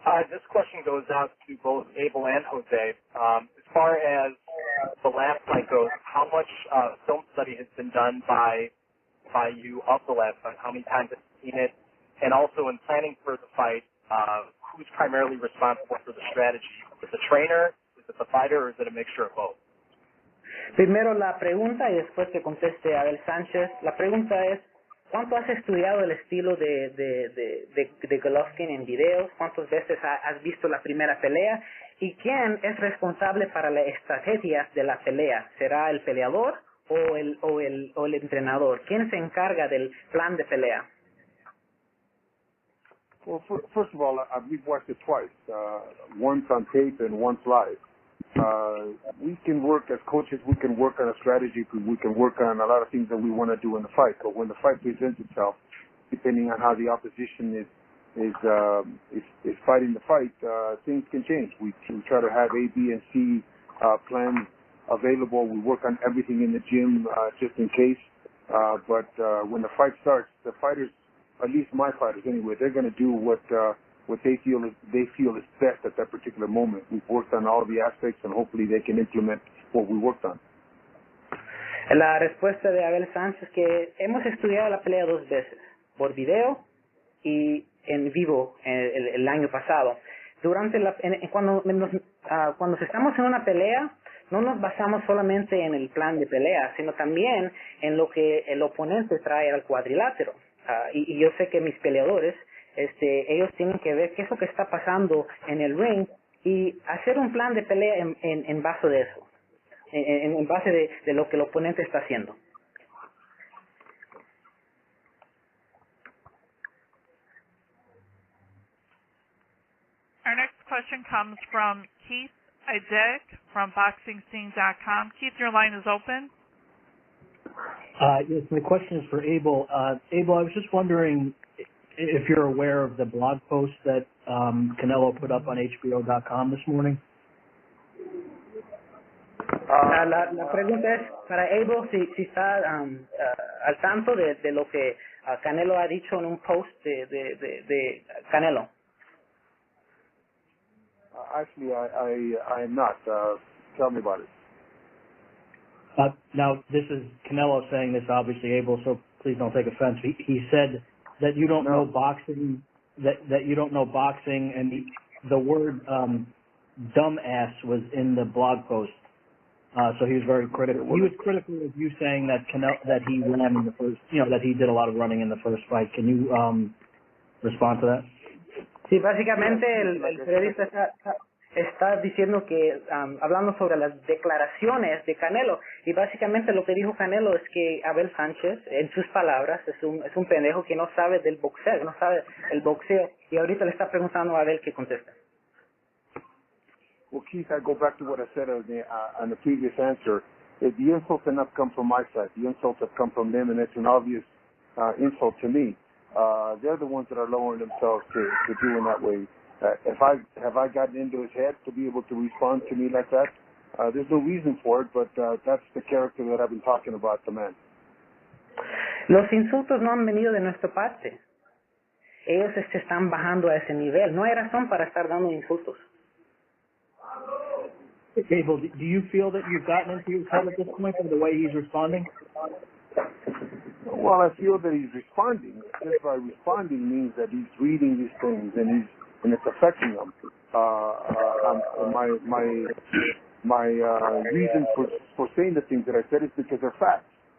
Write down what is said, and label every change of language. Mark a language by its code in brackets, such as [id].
[en] This question goes out to both Abel and Jose. As far as the last fight goes, how much film study has been done by you of the last fight? How many times have you seen it? And also in planning for the fight, who's primarily responsible for the strategy? Is it the trainer, is it the fighter, or is it a mixture of both? [es] Primero la pregunta y después que conteste Abel Sánchez. La pregunta es, ¿cuánto has estudiado el estilo de Golovkin en videos? ¿Cuántas veces has visto la primera pelea? ¿Y quién es responsable para la estrategia de la pelea? ¿Será el peleador o el entrenador? ¿Quién se encarga del plan de pelea? [en] Well, first of all, we've watched it twice, once on tape and once live. We can work as coaches, we can work on a strategy, we can work on a lot of things that we want to do in the fight. But when the fight presents itself, depending on how the opposition is fighting the fight, things can change. We try to have A, B, and C plans available. We work on everything in the gym just in case. But when the fight starts, the fighters, at least my fighters anyway, they're going to do what they feel is best at that particular moment. We've worked on all the aspects, and hopefully they can implement what we worked on. [es] La respuesta de Abel Sánchez es que hemos estudiado la pelea 2 veces, por video y en vivo el año pasado. Cuando estamos en una pelea, no nos basamos solamente en el plan de pelea, sino también en lo que el oponente trae al cuadrilátero. Y yo sé que mis peleadores, ellos tienen que ver qué es lo que está pasando en el ring y hacer un plan de pelea en base de eso, en base de lo que el oponente está haciendo. [en] Our next question comes from Keith EDDY from BoxingScene.com. Keith, your line is open. Yes, my question is for Abel. Abel, I was just wondering if you're aware of the blog post that Canelo put up on HBO.com this morning. [es] La pregunta es para Abel si está al tanto de lo que Canelo ha dicho en un post de Canelo. [en] Actually, I am not. Tell me about it. Now, this is Canelo saying this, obviously, Abel, so please don't take offense. He said that you don't know boxing, that you don't know boxing, and the word dumbass was in the blog post. So he was very critical. He was critical of you saying that that he ran in the first, that he did a lot of running in the first fight. Can you respond to that? [es] Sí, básicamente el periodista está diciendo que, hablando sobre las declaraciones de Canelo, y básicamente lo que dijo Canelo es que Abel Sánchez, en sus palabras, es un pendejo que no sabe del boxeo, que no sabe el boxeo, y ahorita le está preguntando a Abel que contesta. [en] Well, Keith, I go back to what I said on the previous answer. The insults have not come from my side. The insults have come from them, and it's an obvious insult to me. They're the ones that are lowering themselves to doing that way. Have I gotten into his head to be able to respond to me like that? There's no reason for it, but that's the character that I've been talking about, the man. [es] Los insultos no han venido de nuestra parte. Ellos se están bajando a ese nivel. No hay razón para estar dando insultos. [en] Abel, do you feel that you've gotten into his head at this point from the way he's responding? Well, I feel that he's responding. Just by responding means that he's reading these things and it's affecting him. My reason for saying the things that I said is because they're facts.